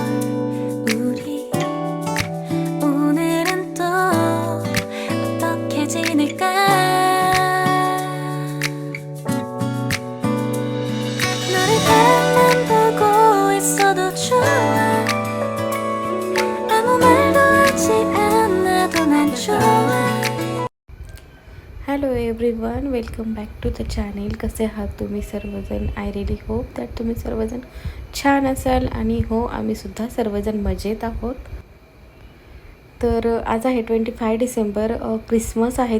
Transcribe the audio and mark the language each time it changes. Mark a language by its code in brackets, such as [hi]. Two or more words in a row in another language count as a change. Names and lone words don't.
[ko] 우리 오늘은 또 어떻게 지낼까. 너를 바라만 보고 있어도 좋아. 아무 말도 하지 않아도 난 좋아. [en] Hello everyone, welcome back to the channel. [mr] कसे आहात तुम्ही सर्वजण? [en] I really hope that [mr] तुम्ही सर्वजण छान असाल. आणि हो, आम्हीसुद्धा सर्वजण मजेत आहोत. तर आज आहे 25 डिसेंबर, क्रिसमस आहे.